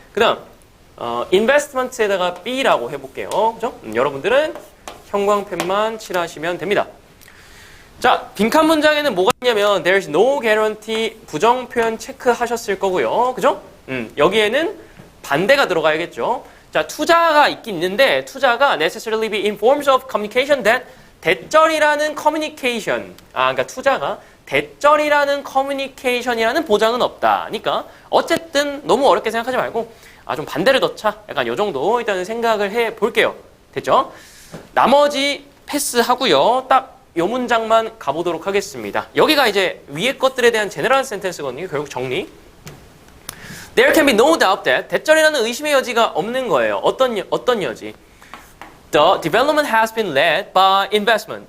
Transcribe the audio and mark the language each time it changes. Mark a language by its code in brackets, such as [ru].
[ko] 그 다음 investment에다가 B라고 해볼게요. 그죠? 여러분들은 형광펜만 칠하시면 됩니다. 자, 빈칸 문장에는 뭐가 있냐면 [en] there's no guarantee [ko] 부정 표현 체크하셨을 거고요. 그죠? 여기에는 반대가 들어가야겠죠. 자, 투자가 있긴 있는데 투자가 [en] necessarily be in forms of communication that [ko] 대절이라는 communication. 그러니까 투자가 대절이라는 커뮤니케이션이라는 보장은 없다. 그러니까 어쨌든 너무 어렵게 생각하지 말고 좀 반대를 넣자. 약간 요 정도 일단은 생각을 해 볼게요. 됐죠? 나머지 패스하고요. 딱 요 문장만 가보도록 하겠습니다. 여기가 이제 위에 것들에 대한 제너럴 센텐스거든요. 결국 정리. [en] There can be no doubt that [ko] 대절이라는 의심의 여지가 없는 거예요. 어떤 여지? [en] The development has been led by investment.